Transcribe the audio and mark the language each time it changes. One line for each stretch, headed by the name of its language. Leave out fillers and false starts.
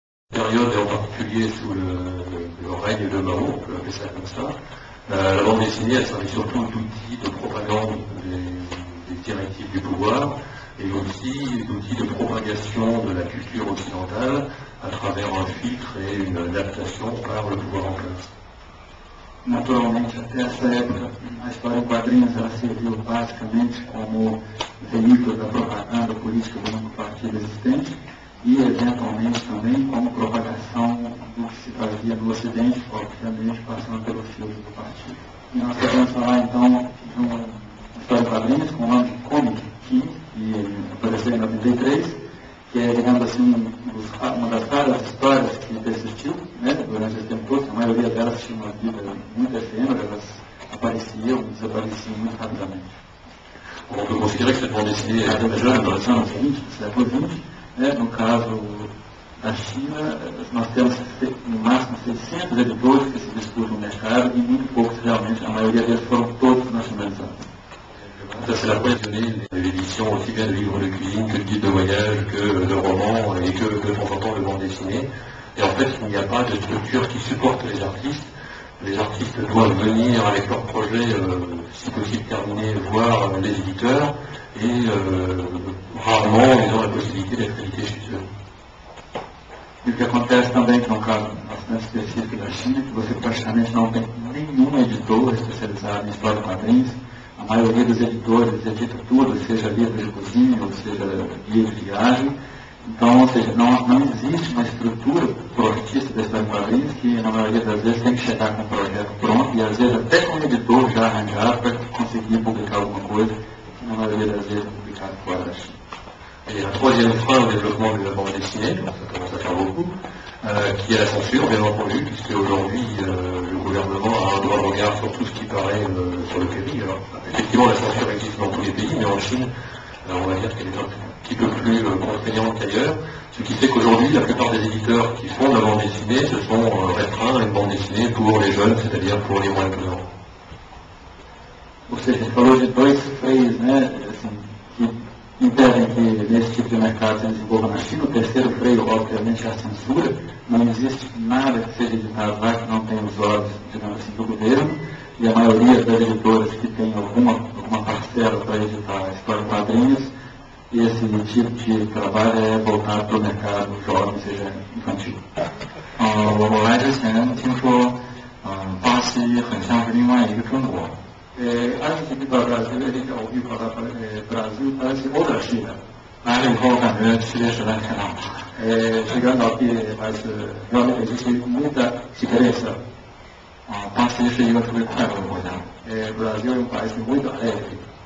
French: période, et en particulier sous le règne de Mao, on peut appeler ça comme ça, la bande dessinée, elle servait surtout d'outil de propagande des directives du pouvoir, et aussi d'outil de propagation de la culture occidentale à travers un filtre et une adaptation par le pouvoir en place.
Portuguese: Naturalmente, até essa época, a história em quadrinhos ela serviu basicamente como veículo da propaganda política do único partido existente e, eventualmente, também como propagação do que se fazia no Ocidente, obviamente passando pelo filtro do partido. E nós podemos falar, então, de uma história em quadrinhos com o nome de Comic King, que apareceu em 93, que é, digamos assim, uma das raras histórias que persistiu, né, durante esse tempo todo. A maioria delas tinha uma vida muito efêmera, elas apareciam e desapareciam muito rapidamente.
French: On peut considérer que cette bande dessinée est très jeune dans le
Portuguese: anos 20, do século XX, né, no caso da China, nós temos no máximo 600 editores que se disputam no mercado e muito poucos realmente, a maioria deles foram todos nacionalizados.
French: Ça, c'est la preuve donnée l'édition aussi bien de livres de cuisine que de guides de voyage, que de romans et que de temps en temps de bandes dessinées. Et en fait, il n'y a pas de structure qui supporte les artistes. Les artistes doivent venir avec leurs projets, si possible terminés, voir les éditeurs, et rarement ils ont la possibilité d'être édités chez eux.
Portuguese: E o que acontece também, que é um caso bastante específico da China, que você praticamente não tem nenhum editor especializado em história de quadrinhos. A maioria dos editores edita tudo, seja livro de cozinha, ou seja livro de viagem. Então, ou seja, não existe uma estrutura para o artista da história de quadrinhos que, na maioria das vezes, tem que chegar com um projeto pronto e, às vezes, até com um editor já arranjado para conseguir publicar alguma coisa, que, na maioria das vezes, é publicado fora da China.
French: Et la troisième frein au développement de la bande dessinée, ça commence à faire beaucoup, qui est la censure, bien entendu, puisque aujourd'hui le gouvernement a un droit de regard sur tout ce qui paraît sur le pays. Alors, effectivement, la censure existe dans tous les pays, mais en Chine, on va dire qu'elle est un petit peu plus contraignante qu'ailleurs, ce qui fait qu'aujourd'hui, la plupart des éditeurs qui font de la bande dessinée se sont restreints à une bande dessinée pour les jeunes, c'est-à-dire pour les moins de 12 ans.
Portuguese: Ou seja, falou de dois freios, né, assim, que impedem que nesse tipo de mercado se desenvolva na China. O terceiro freio, obviamente, é a censura. Não existe nada que seja editado lá que não tenha os olhos, digamos assim, do governo. E a maioria das editoras que tem alguma parcela para editar a história de quadrinhos, esse tipo de trabalho é voltado para o mercado jovem, seja infantil.
Chinese: 我来之前听说，巴西很像是另外一个中国。
Portuguese: Antes de vir para o Brasil, a gente ouviu falar Brasil parece outra China.
Chinese: 来了以后感觉区别实在太大了。
Portuguese: Chegando aqui, mas realmente existe muita diferença.
Chinese: 巴西是一个特别快乐的国家。
Portuguese: Brasil é um país muito alegre.